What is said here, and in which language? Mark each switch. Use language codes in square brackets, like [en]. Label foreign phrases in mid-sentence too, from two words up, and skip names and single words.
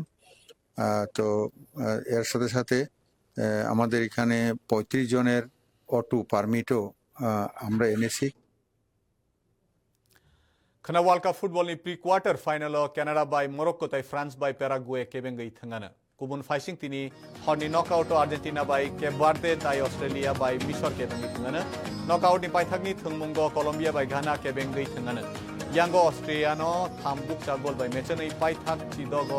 [bn] তো এর সাথে সাথে আমাদের এখানে 35 জনের অটো পারমিটও আমরা এনেছি। [trp] खना [en] World Cup football [trp] नि [en] pre quarter final [trp] कैनाडा बाय मोरक्को ताई फ्रांस बाय पैराग्वे केबेंगै थंगाना गुबुन फाइसिंग तिनी हरनि नकआउट अर्जेंटिना बाय केप बार्दे ताई ऑस्ट्रेलिया बाय मिसर केबेंगै थंगाना नकआउट नि पाइथागनि थंमुंगो कलम्बिया बाय घाना केबेंगै थंगाना यांगो ऑस्ट्रेलियानो थामबुक चागोल बाय मेचनै पाइथाग चिदगो